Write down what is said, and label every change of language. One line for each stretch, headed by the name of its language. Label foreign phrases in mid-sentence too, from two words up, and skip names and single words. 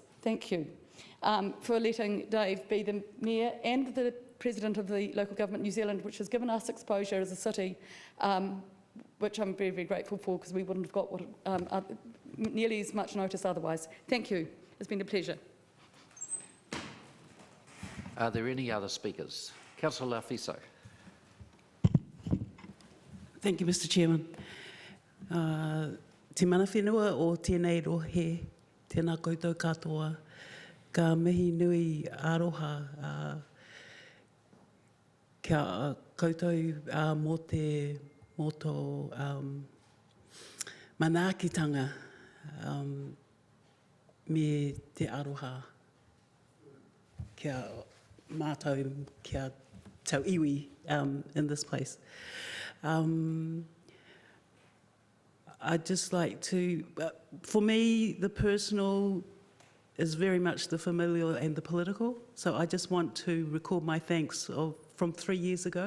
English: Thank you for letting Dave be the mayor and the president of the Local Government New Zealand, which has given us exposure as a city, which I'm very, very grateful for, because we wouldn't have got nearly as much notice otherwise. Thank you. It's been a pleasure. Are there any other speakers? Councillor Fiso. Thank you, Mr Chairman.
Māori: Te mana whenua o tēnei rohe, tēnā koutou katoa, ka mihi nui aroha kia koutou mō tō manaakitanga me te aroha kia mātou kia tau iwi
English: in this place. I'd just like to, for me, the personal is very much the familial and the political. So I just want to record my thanks from 3 years ago.